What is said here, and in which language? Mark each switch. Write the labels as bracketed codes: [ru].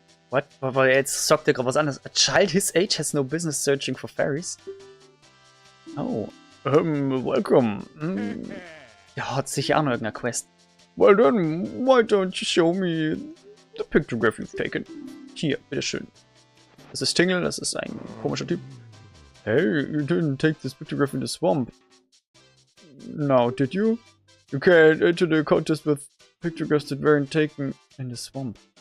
[en] What? [de] Weil jetzt sagt er gerade was anderes. [en] A child his age has no business searching for fairies. Oh. Welcome. [de] Ja, hat sicher auch noch irgendeine Quest. [en] Well then, why don't you show me the pictograph you've taken? [de] Hier, bitteschön. Das ist Tingle, das ist ein komischer Typ. [en] Hey, you didn't take this pictograph in the swamp. Now, did you? You can't enter the contest with pictographs that weren't taken in the swamp.